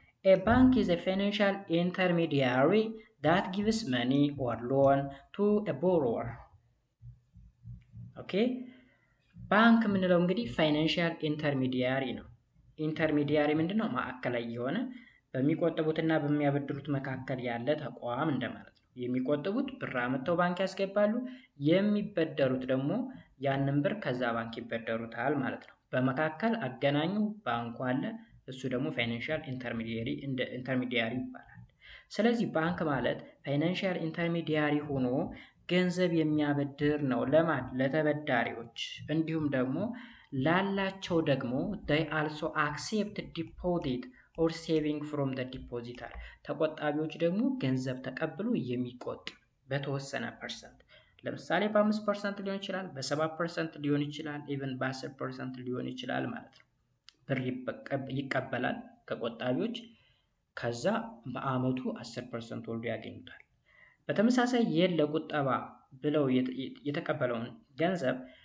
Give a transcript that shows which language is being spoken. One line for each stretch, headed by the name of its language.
English: A bank is a financial intermediary that gives money or loan to a borrower. Okay?
Amharic: ባንክ የምንለው እንግዲህ ፋይናንሻል ኢንተርሚዲያሪ ነው። ኢንተርሚዲያሪ ምንድነው? ማዕከላዊ የሆነ በሚቆጥቡትና በሚያበድሩት መካከል ያለ ተቋም እንደማለት ነው። የሚቆጥቡት ብር አመጥተው ባንክ ያስገባሉ፣ የሚበደሩት ደግሞ ያንን ብር ከዛ ባንክ ይበደሩታል ማለት ነው። በመካከል አገናኙ ባንኩ አለ፣ እሱ ደግሞ ፋይናንሻል ኢንተርሚዲያሪ ይባላል። ስለዚህ ባንክ ማለት ፋይናንሻል ኢንተርሚዲያሪ ሆኖ ገንዘብ የሚያበድር ነው። ለማን? ለተበዳሪዎች፣ እንዲሁም ደግሞ ላላቸው ደግሞ
English: they also accept deposit or saving from the depositor
Amharic: ተቆጣቢዎች ደግሞ ገንዘብ ተቀብሎ የሚቆጥ በተወሰነ ፐርሰንት ለምሳሌ በ5% ሊሆን ይችላል በ7% ሊሆን ይችላል ኢቭን በ10% ሊሆን ይችላል ማለት ነው ብር ይቀበላል ከቆጣቢዎች ከዛ በአመቱ 10% ወልዶ ያገኙታል በተመሳሳይ ለቁጠባ ብለው የተቀበለውን ገንዘብ